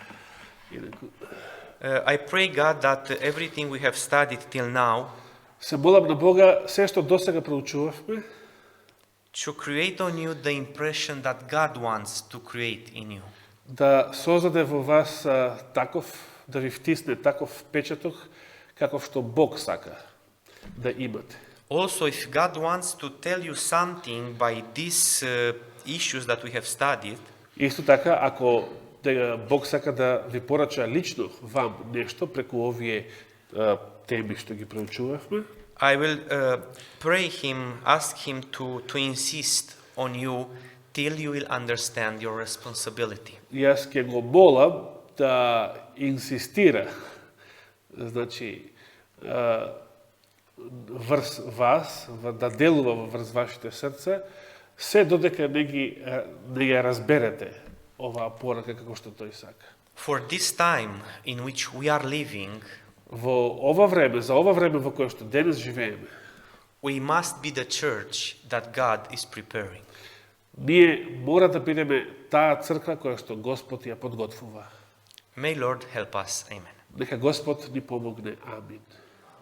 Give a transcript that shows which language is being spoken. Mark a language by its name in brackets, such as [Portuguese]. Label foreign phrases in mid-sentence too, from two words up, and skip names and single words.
[English] I pray God that everything we have studied till now [Macedonian] Се молам на Бога, се што досега проучувавме, [English] to create on you the impression that God wants to create in you. [Macedonian] да создаде во вас таков, да ви втисне таков печаток, каков што Бог сака да имате. [English] Also, if God wants to tell you something by these issues that we have studied, [Macedonian] Исто така, ако Бог сака да ви порача лично вам нешто преку овие теми што ги проучувавме, [English] I will pray Him, ask Him to insist on you till you will understand your responsibility. [Macedonian] јас ќе го молам да инсистира, значи, врз вас, да делува врз вашите срца, се додека не ја разберете оваа порака како што тој сака. [English] For this time in which we are living, [Macedonian] Во ова време, за ова време во кое што денес живееме, [English] we must be the church that God is preparing. [Macedonian] ние мора да бидеме таа црква која што Господ ја подготвува. [English] May Lord help us. Amen. [Macedonian] Нека Господ ни помогне. Амин.